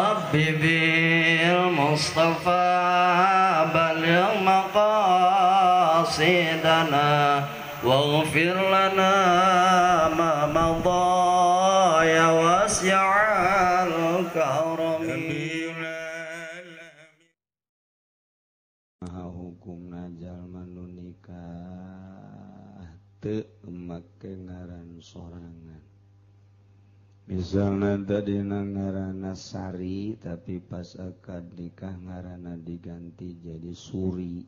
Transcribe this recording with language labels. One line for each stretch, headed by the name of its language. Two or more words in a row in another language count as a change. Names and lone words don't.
Arabic: بذي المصطفى بلغ مقاصدنا واغفر لنا ما مضى يا واسع الكرم.
Sundanese: Maha hukumna jalma nu nikah teu make ngaran sorangan. Misalna tadina ngaranna Sari tapi pas akad nikah ngaranna diganti jadi Suri.